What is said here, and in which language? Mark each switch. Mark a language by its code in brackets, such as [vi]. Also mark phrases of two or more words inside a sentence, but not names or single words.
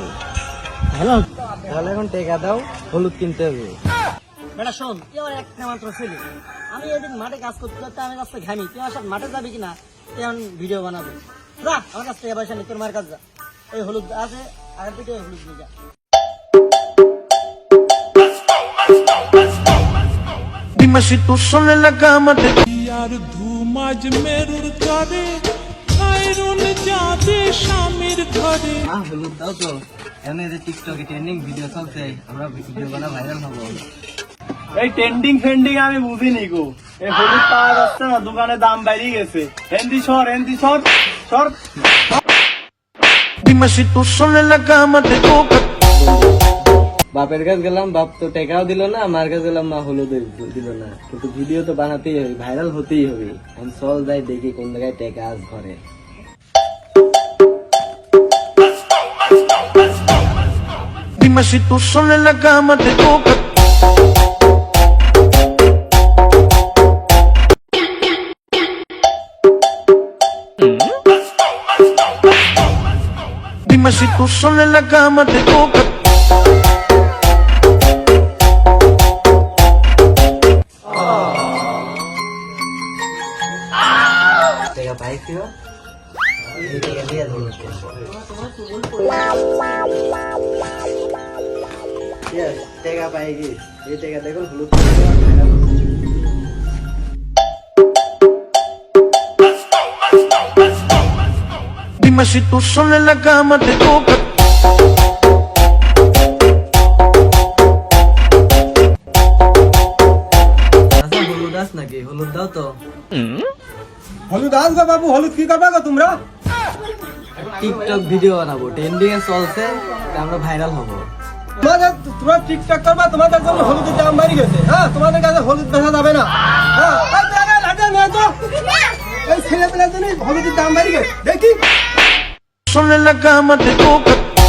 [bn] হ্যালো তাহলে এখন টেকা দাও, হলুদ কিনতে হবে। বেটা শোন, তুই আমার একটা মাত্র ছেলে। আমি এদিন মাঠে কাজ করতে করতে আমি রাস্তায় ঘামি, তুই আমার সাথে মাঠে যাবি কিনা? তুই এখন ভিডিও বানাবি। যা আমার কাছ থেকে পয়সা নি, তোর মার কাছে যা। ওই হলুদ আছে আগের থেকে, ওই হলুদ নিয়ে যা। [es] Dime si tú sola en la cama te यार धूमाज मेरुर करे खायरुन जादे शामिर घरे [bn] হলুদ দাও তো, এমনি যে টিকটকে [en] trending video [bn] চলছে, আমরা ভিডিও বানা ভাইরাল হবো। এই ট্রেন্ডিং ফেন্ডিং আমি বুঝিনি গো। এই হলুদ পাওয়া যাচ্ছে না, দোকানে দাম বেরিয়ে গেছে। হেন্দি সর সর। [es] Dime si tú sola en la cama te toca [bn] বাপের কাছে গেলাম, বাপ তো টেকাও দিল না, মার কাছে গেলাম, মা হলুদ দিল না। কিন্তু ভিডিও তো বানাতেই হবে, ভাইরাল হতেই হবে। এখন চল যাই দেখি কোন জায়গায় টেকা আজ ঘরে। [es] Dime si tú sola en la cama te toca Dime si tú sola en la cama te toca [bn] টেকা পাইছিও, এই টেকা দিয়ে হলুদ কিনবো। Yes, টেকা পাই গেছি। এই টেকা দেখুন হলুদ কিনবো, আর ভাইরাল হবো। [es] Dime si tú sola en la cama te toca [bn] আচ্ছা হলুদ আস নাকি? হলুদ দাও তো। হলুদ আসবে বাবু, হলুদ কি করবে গো তোমরা? টিকটক ভিডিও বানাবো, ট্রেন্ডিং এ চলছে, আমরা ভাইরাল হবো। তোমরা টিকটক করবা, তোমাদের জন্য হলুদের দাম বেড়ে গেছে। হ্যাঁ তোমাদের কাছে হলুদ বেচা যাবে না। হ্যাঁ এই ছেলে পেলের জন্য হলুদের দাম বেড়ে গেছে। দেখি [es] sola en la cama te toca